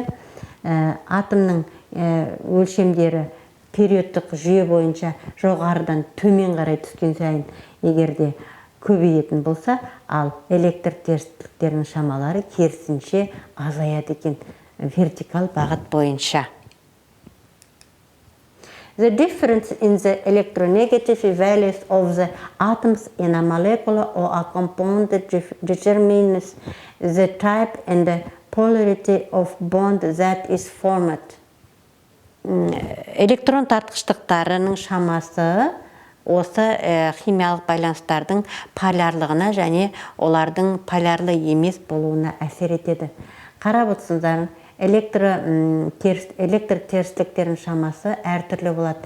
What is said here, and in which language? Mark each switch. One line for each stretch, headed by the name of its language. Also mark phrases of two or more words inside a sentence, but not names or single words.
Kazakh: Атомның өлшемдері периодтық жүйе бойынша жоғарыдан төмен қарай түскен сайын егерде көбейетін болса, ал электр терістіліктерінің шамалары керісінше азаяды екен вертикал бағыт бойынша.
English: The difference in the electronegativity values of the atoms in a molecule or a compound determines the type and the polarity of bond that is formed.
Kazakh: Электрон тартқыштықтарының шамасы осы химиялық байланыстардың полярлығына және олардың полярлы емес болуына әсер етеді. Қарап отырсыздар, электр терістіліктерінің шамасы әртүрлі болады.